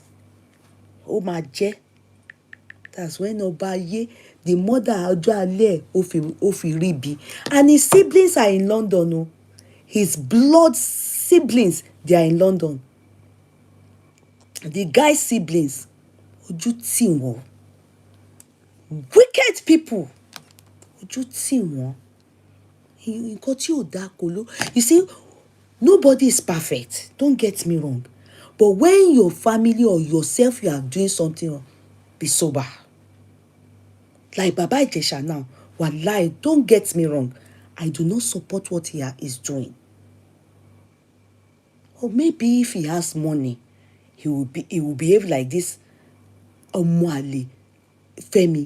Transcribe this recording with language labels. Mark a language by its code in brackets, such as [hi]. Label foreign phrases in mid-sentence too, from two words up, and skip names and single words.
[en] Oh my je. That's when Obaye, the mother Ojoale Ofiribi, and his siblings are in London. Oh. His blood siblings, they are in London. The guy's siblings, [yo] ojú tì wọ́n. [en] Wicked people. [yo] Ojú tì wọ́n. Nǹkan tí ò dáa kò ló. [en] You see, nobody is perfect. Don't get me wrong. But when your family or yourself, you are doing something wrong, be sober. Like Baba Ijesha now, wallahi, don't get me wrong. I do not support what he is doing. Or maybe if he has money, he will behave like this Omuale Femi.